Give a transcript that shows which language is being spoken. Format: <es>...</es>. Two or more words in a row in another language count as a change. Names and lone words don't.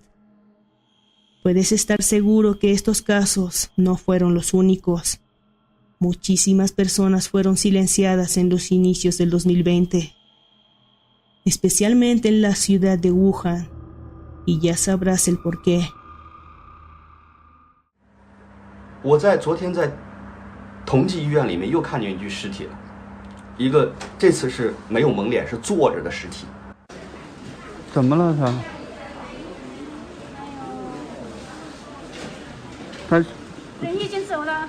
<es>Puedes estar seguro que estos casos no fueron los únicos. Muchísimas personas fueron silenciadas en los inicios del 2020, especialmente en la ciudad de Wuhan, y ya sabrás el porqué.</es> <zh>我昨天在同济医院里面又看见一具尸体了，一个这次是没有蒙脸，是坐着的尸体。怎么了他？人已经走了。</zh>